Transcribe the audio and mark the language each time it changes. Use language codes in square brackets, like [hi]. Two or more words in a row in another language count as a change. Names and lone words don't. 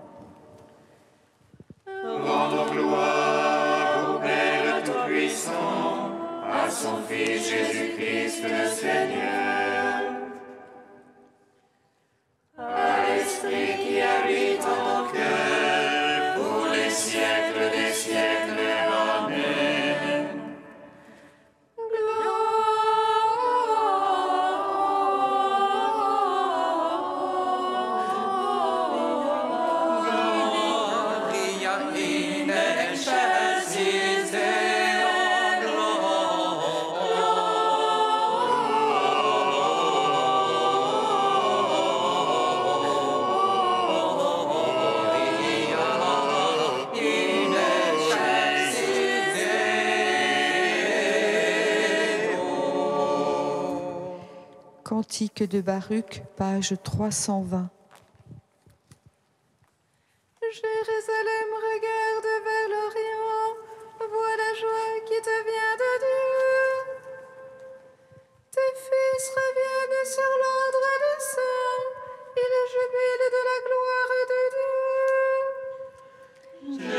[fr] Rendons gloire au Père Tout-Puissant, à son Fils Jésus-Christ le Seigneur. À l'Esprit qui habite en nos cœurs, pour les siècles des siècles. Amen. [la] Gloria in excelsis Deo gloria in excelsis Deo. [fr] Cantique de Baruch, page 320. Jérusalem regarde vers l'Orient, vois la joie qui te vient de Dieu. Tes fils reviennent sur l'ordre du sang, ils jubilent de la gloire de Dieu.